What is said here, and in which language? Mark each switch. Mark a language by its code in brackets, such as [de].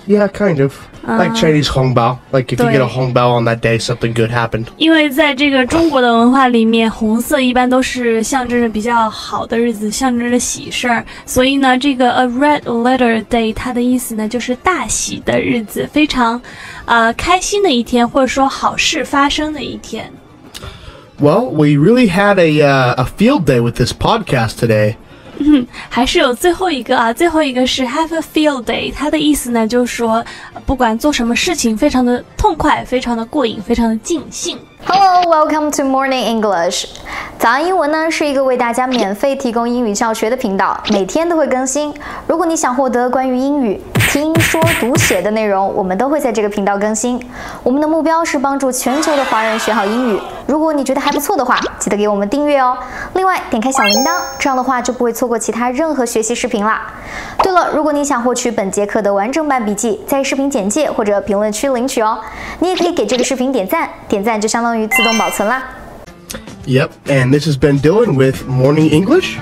[en] Yeah, kind of. Like Chinese 红包. Like if you get a 红包 on that day, something good happened. [zh] 因为在这个中国的文化里面，红色一般都是象征着比较好的日子，象征着喜事儿。所以呢，这个 [en] a red letter day [zh] 它的意思呢，就是大喜的日子，非常开心的一天，或者说好事发生的一天。 [en] Well, we really had a field day with this podcast today. [zh] 还是有最后一个啊，最后一个是 [en] have a field day， [zh] 它的意思呢就是说，不管做什么事情，非常的痛快，非常的过瘾，非常的尽兴。 [en] Hello, welcome to Morning English. [zh] 早安英文呢是一个为大家免费提供英语教学的频道，每天都会更新。如果你想获得关于英语听说读写的内容，我们都会在这个频道更新。我们的目标是帮助全球的华人学好英语。如果你觉得还不错的话，记得给我们订阅哦。另外，点开小铃铛，这样的话就不会错过其他任何学习视频啦。对了，如果你想获取本节课的完整版笔记，在视频简介或者评论区领取哦。你也可以给这个视频点赞，点赞就相当于自动保存啦。 [en] Yep, and this has been Dylan with Morning English.